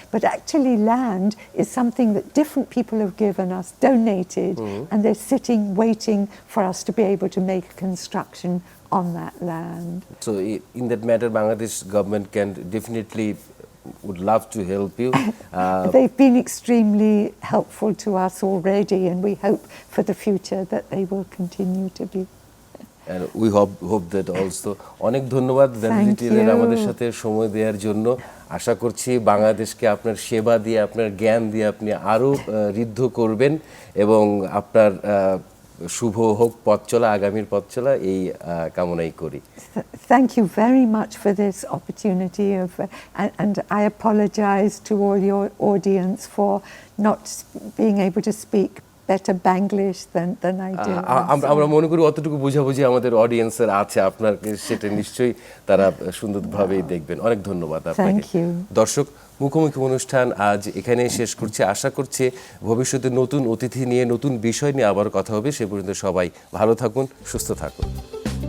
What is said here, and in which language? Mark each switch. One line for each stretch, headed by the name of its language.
English: But actually land is something that different people have given us, donated, and they're sitting waiting for us to be able to make construction on that land. So in that matter, Bangladesh government can definitely would love to help you. They've been extremely helpful to us already, and we hope for the future that they will continue to be. And we hope that also.
Bangla: অনেক ধন্যবাদ ভ্যালিডিটির আমাদের সাথে সময় দেওয়ার জন্য। আশা করছি বাংলাদেশকে আপনার সেবা দিয়ে, আপনার জ্ঞান দিয়ে আপনি আরও ঋদ্ধ করবেন এবং আপনার শুভ হোক পথ চলা, আগামীর পথ চলা, এই কামনাই করি।
English: Thank you very much for this opportunity and I apologize to all your audience for not being able to speak better Banglish than I do.
Bangla: আমরা মনে করি অতটুকু বোঝাবুঝি আমাদের অডিয়েন্সের আছে, আপনার সেটা নিশ্চয়ই তারা সুন্দরভাবেই দেখবেন। অনেক ধন্যবাদ আপনাকে। দর্শক, মুখোমুখি অনুষ্ঠান আজ এখানেই শেষ করছি। আশা করছি ভবিষ্যতে নতুন অতিথি নিয়ে, নতুন বিষয় নিয়ে আবার কথা হবে। সে পর্যন্ত সবাই ভালো থাকুন, সুস্থ থাকুন।